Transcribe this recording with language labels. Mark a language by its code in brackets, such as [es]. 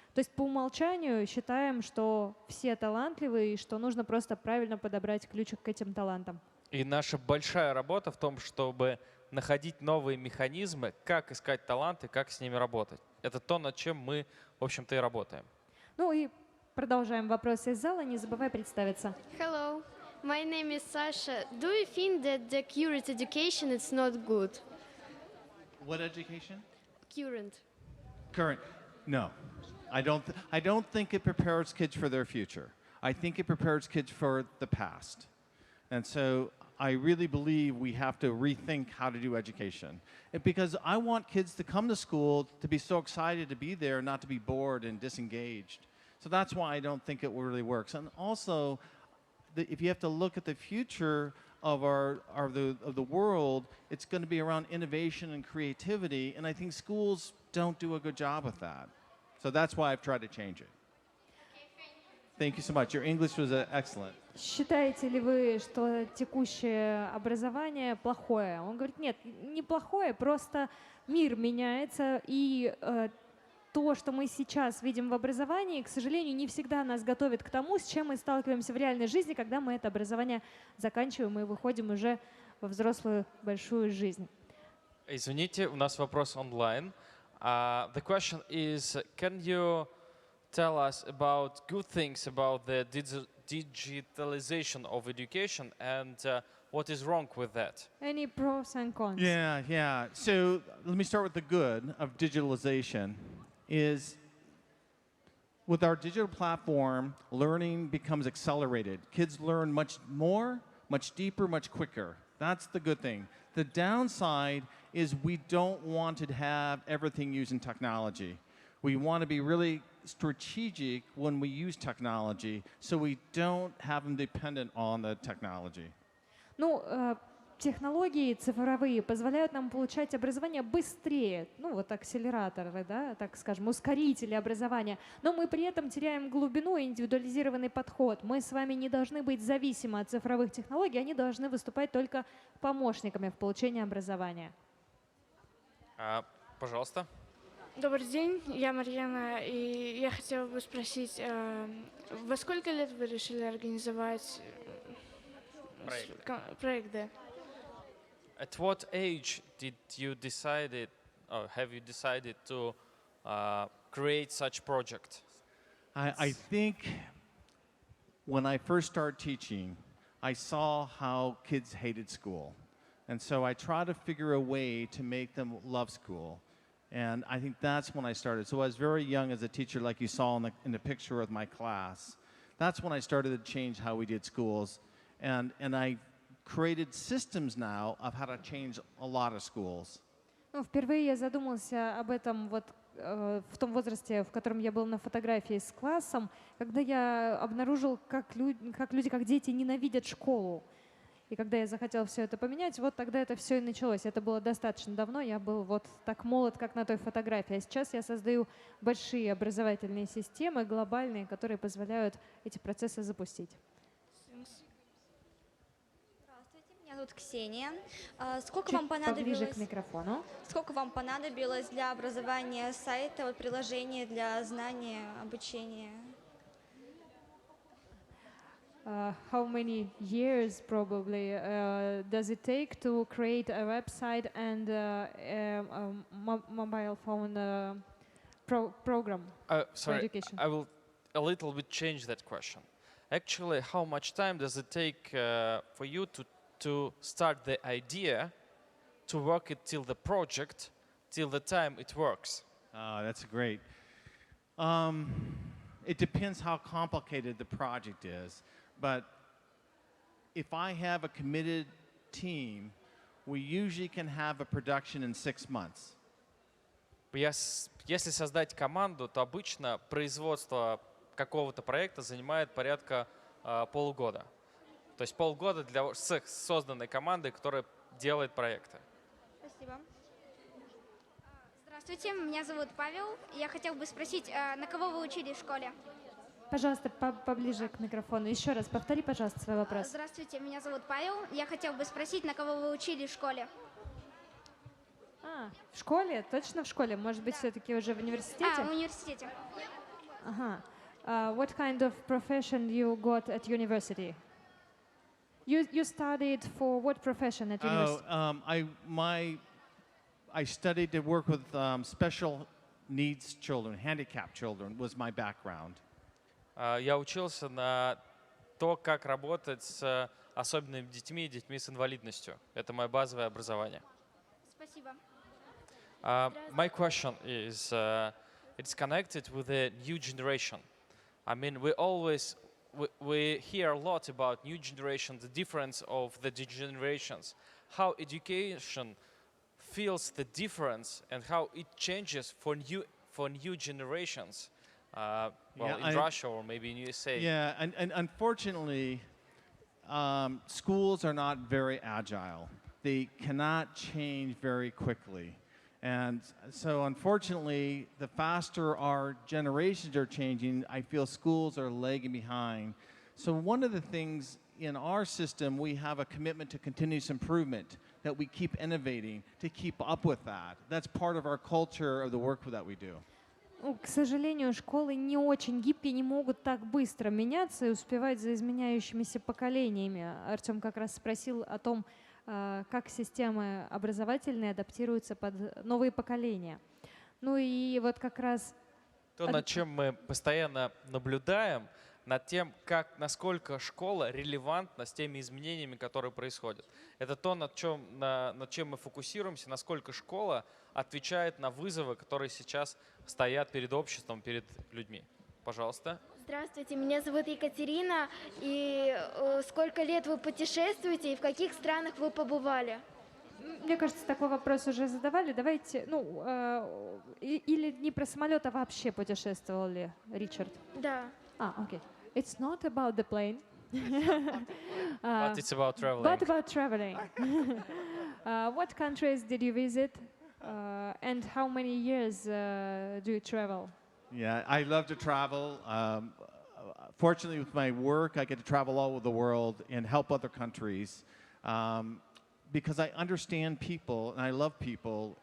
[ru] То есть по умолчанию считаем, что все талантливые и что нужно просто правильно подобрать ключик к этим талантам. И наша большая работа в том, чтобы находить новые механизмы, как искать таланты, как с ними работать. Это то, над чем мы, в общем-то, и работаем. Ну и продолжаем вопросы из зала. Не забывай представиться. [en] Hello, my name is Sasha. Do you think that the current education is not good? What education? Current. No. I don't think it prepares kids for their future. I think it prepares kids for the past. And so I really believe we have to rethink how to do education. Because I want kids to come to school to be so excited to be there, not to be bored and disengaged. So that's why I don't think it really works. And also, if you have to look at the future of the world, it's going to be around innovation and creativity, and I think schools don't do a good job with that. So that's why I've tried to change it. Thank you so much. Your English was excellent. [ru] Считаете ли вы, что текущее образование плохое? Он говорит, нет, не плохое, просто мир меняется, и то, что мы сейчас видим в образовании, к сожалению, не всегда нас готовит к тому, с чем мы сталкиваемся в реальной жизни, когда мы это образование заканчиваем и выходим уже во взрослую большую жизнь. Извините, у нас вопрос онлайн. [en] The question is, can you tell us about good things about the digitalization of education and what is wrong with that? Any pros and cons? Yeah. So let me start with the good of digitalization. Is with our digital platform, learning becomes accelerated. Kids learn much more, much deeper, much quicker. That's the good thing. The downside is we don't want to have everything using technology. We want to be really strategic when we use technology, so we don't have them dependent on the technology. [ru] Ну, технологии цифровые позволяют нам получать образование быстрее, ну вот акселераторы, да, так скажем, ускорители образования, но мы при этом теряем глубину и индивидуализированный подход. Мы с вами не должны быть зависимы от цифровых технологий, они должны выступать только помощниками в получении образования. Пожалуйста. Добрый день, я Марьяна, и я хотела бы спросить, во сколько лет вы решили организовать проект, да? [en] At what age did you decided, or have you decided to create such project? I think when I first started teaching, I saw how kids hated school. And so I tried to figure a way to make them love school. And I think that's when I started. So I was very young as a teacher, like you saw in the picture of my class. That's when I started to change how we did schools. And I created systems now of how to change a lot of schools. [ru] Ну, впервые я задумался об этом вот в том возрасте, в котором я был на фотографии с классом, когда я обнаружил, как дети ненавидят школу. И когда я захотела все это поменять, вот тогда это все и началось. Это было достаточно давно, я был вот так молод, как на той фотографии. А сейчас я создаю большие образовательные системы, глобальные, которые позволяют эти процессы запустить. Меня зовут Ксения. Поближе к микрофону. Сколько вам понадобилось для образования сайта, приложения для знания, обучения? [en] How many years probably does it take to create a website and a mobile phone program for education? I will a little bit change that question. Actually, how much time does it take for you to start the idea, to work it till the project, till the time it works? That's great. It depends how complicated the project is. But if I have a committed team, we usually can have a production in 6 months. [ru] Если создать команду, то обычно производство какого-то проекта занимает порядка полугода. То есть полгода для созданной команды, которая делает проекты. Спасибо. Здравствуйте, меня зовут Павел. Я хотел бы спросить, на кого вы учились в школе? Пожалуйста, поближе к микрофону. Еще раз повтори, пожалуйста, свой вопрос. Здравствуйте, меня зовут Павел. Я хотел бы спросить, на кого вы учились в школе? В школе? Точно в школе? Может быть, все-таки уже в университете? В университете. Ага. [en] What kind of profession you got at university? You studied for what profession at university? I studied to work with special needs children, handicapped children was my background. [ru] Я учился на то, как работать с особенными детьми и детьми с инвалидностью. Это мое базовое образование. Спасибо. [en] My question is, it's connected with the new generation. I mean, we hear a lot about new generation, the difference of the generations, how education feels the difference and how it changes for new generations. In Russia or maybe in USA. Yeah, and unfortunately, schools are not very agile. They cannot change very quickly. And so unfortunately, the faster our generations are changing, I feel schools are lagging behind. So one of the things in our system, we have a commitment to continuous improvement, that we keep innovating, to keep up with that. That's part of our culture of the work that we do. [ru] К сожалению, школы не очень гибкие, не могут так быстро меняться и успевать за изменяющимися поколениями. Артем как раз спросил о том, как системы образовательные адаптируются под новые поколения. Ну и вот как раз... То, над чем мы постоянно наблюдаем, над тем, насколько школа релевантна с теми изменениями, которые происходят. Это то, над чем мы фокусируемся, насколько школа отвечает на вызовы, которые сейчас стоят перед обществом, перед людьми. Пожалуйста. Здравствуйте, меня зовут Екатерина. И сколько лет вы путешествуете и в каких странах вы побывали? Мне кажется, такой вопрос уже задавали. Давайте, или не про самолет, а вообще путешествовал ли Ричард? Да. [en] Okay. It's not about the plane. But it's about traveling. But about traveling. What countries did you visit? And how many years do you travel? Yeah, I love to travel. Fortunately, with my work, I get to travel all over the world and help other countries because I understand people and I love people.